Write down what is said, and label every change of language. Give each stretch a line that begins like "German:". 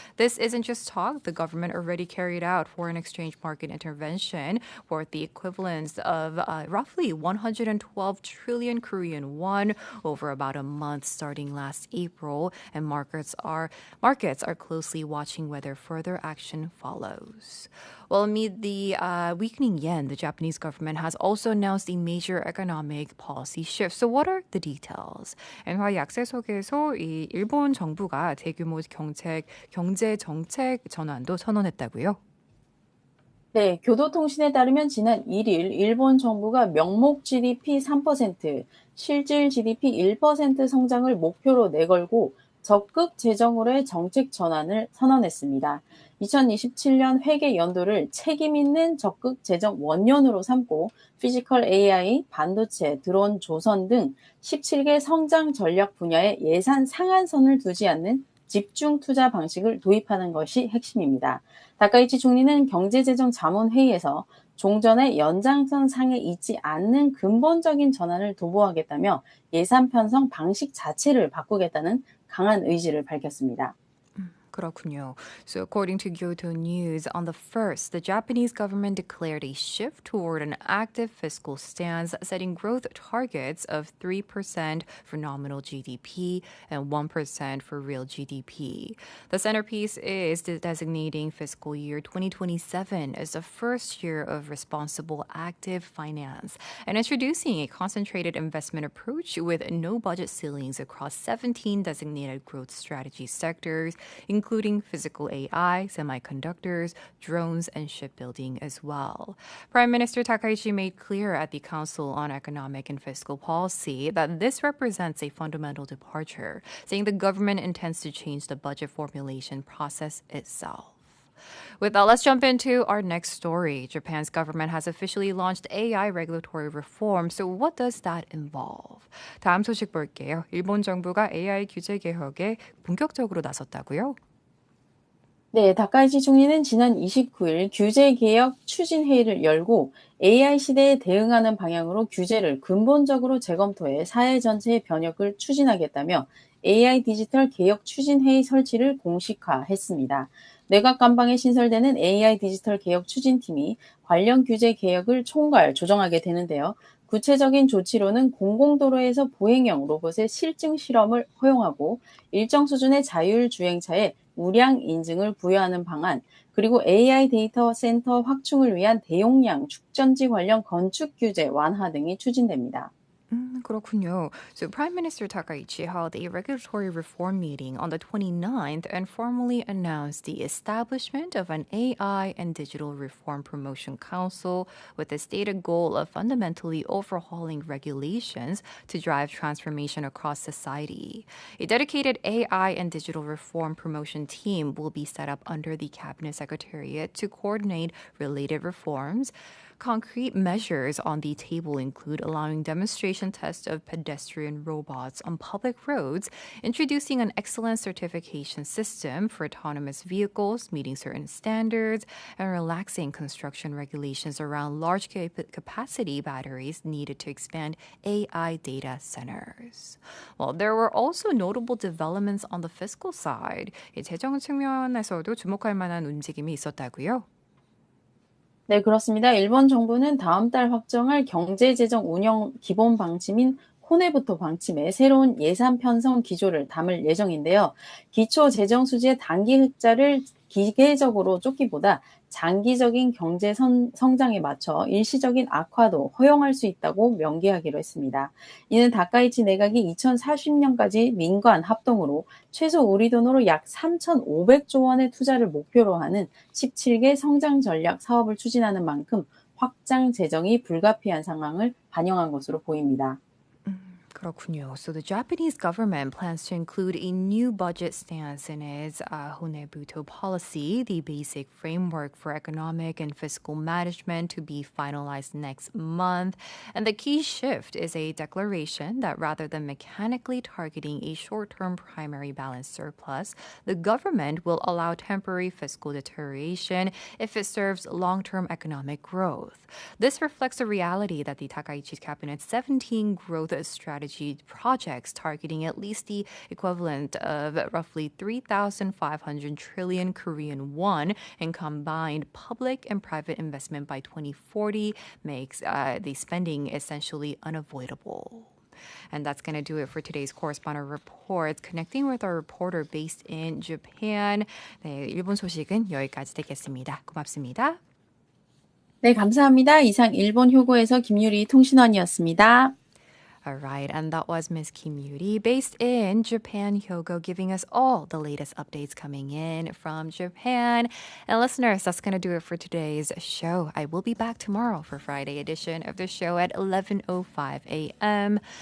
English: This isn't just talk. The government already carried out foreign exchange market intervention worth the equivalent of roughly 112 trillion Korean won over about a month starting last April, and markets are closely watching whether further action follows. Well, amid the weakening yen, the Japanese government has also announced a major economic policy shift. So what are the details?
Korean: 엔화 약세 속에서 이 일본 정부가 대규모 경제 정책 전환도 선언했다고요? 네, 교도통신에 따르면 지난 1일 일본 정부가 명목 GDP 3%, 실질 GDP 1% 성장을 목표로 내걸고 적극 재정으로의 정책 전환을 선언했습니다. 2027년 회계 연도를 책임 있는 적극 재정 원년으로 삼고 피지컬 AI, 반도체, 드론, 조선 등 17개 성장 전략 분야에 예산 상한선을 두지 않는 집중 투자 방식을 도입하는 것이 핵심입니다. 다카이치 총리는 경제재정자문회의에서 종전의 연장선 상에 있지 않는 근본적인 전환을 도모하겠다며 예산 편성 방식 자체를 바꾸겠다는 강한 의지를 밝혔습니다. 그렇군요.
English: So according to Kyoto News, on the 1st, the Japanese government declared a shift toward an active fiscal stance, setting growth targets of 3% for nominal GDP and 1% for real GDP. The centerpiece is designating fiscal year 2027 as the first year of responsible active finance and introducing a concentrated investment approach with no budget ceilings across 17 designated growth strategy sectors, including physical AI, semiconductors, drones, and shipbuilding as well. Prime Minister Takaichi made clear at the Council on Economic and Fiscal Policy that this represents a fundamental departure, saying the government intends to change the budget formulation process itself. With that, let's jump into our next story. Japan's government has officially launched AI regulatory reform. So what does that involve?
Korean: 다음 소식 볼게요. 일본 정부가 AI 규제 개혁에 본격적으로 나섰다고요? 네, 다카이치 총리는 지난 29일 규제개혁 추진회의를 열고 AI 시대에 대응하는 방향으로 규제를 근본적으로 재검토해 사회 전체의 변혁을 추진하겠다며 AI 디지털 개혁 추진회의 설치를 공식화했습니다. 내각감방에 신설되는 AI 디지털 개혁 추진팀이 관련 규제 개혁을 총괄 조정하게 되는데요. 구체적인 조치로는 공공도로에서 보행형 로봇의 실증 실험을 허용하고 일정 수준의 자율주행차에 우량 인증을 부여하는 방안, 그리고 AI 데이터 센터 확충을 위한 대용량 축전지 관련 건축 규제 완화 등이 추진됩니다. 그렇군요.
English: So Prime Minister Takaichi held a regulatory reform meeting on the 29th and formally announced the establishment of an AI and Digital Reform Promotion Council with the stated goal of fundamentally overhauling regulations to drive transformation across society. A dedicated AI and Digital Reform Promotion team will be set up under the Cabinet Secretariat to coordinate related reforms. Concrete measures on the table include allowing demonstration tests of pedestrian robots on public roads, introducing an excellence certification system for autonomous vehicles meeting certain standards, and relaxing construction regulations around large capacity batteries needed to expand AI data centers. Well, there were also notable developments on the fiscal side.
Korean: 이 재정 측면에서도 주목할 만한 움직임이 있었다고요? 네, 그렇습니다. 일본 정부는 다음 달 확정할 경제재정 운영 기본 방침인 코네부토 방침에 새로운 예산 편성 기조를 담을 예정인데요. 기초 재정 수지의 단기 흑자를 기계적으로 쫓기보다 장기적인 경제 성장에 맞춰 일시적인 악화도 허용할 수 있다고 명기하기로 했습니다. 이는 다카이치 내각이 2040년까지 민관 합동으로 최소 우리 돈으로 약 3,500조 원의 투자를 목표로 하는 17개 성장 전략 사업을 추진하는 만큼 확장 재정이 불가피한 상황을 반영한 것으로 보입니다. 그렇군요.
English: So the Japanese government plans to include a new budget stance in its Honebuto policy, the basic framework for economic and fiscal management to be finalized next month. And the key shift is a declaration that rather than mechanically targeting a short-term primary balance surplus, the government will allow temporary fiscal deterioration if it serves long-term economic growth. This reflects the reality that the Takaichi cabinet's 17 growth strategy projects targeting at least the equivalent of roughly 3,500 trillion Korean won in combined public and private investment by 2040 makes the spending essentially unavoidable. And that's going to do it for today's Correspondent Reports. Connecting with our reporter based in Japan.
Korean: 네, 일본 소식은 여기까지 되겠습니다. 고맙습니다. 네, 감사합니다. 이상 일본 휴고에서 김유리 통신원이었습니다.
English: All right, and that was Miss Kim Yuri, based in Japan, Hyogo, giving us all the latest updates coming in from Japan. And listeners, that's going to do it for today's show. I will be back tomorrow for Friday edition of the show at 11:05 a.m.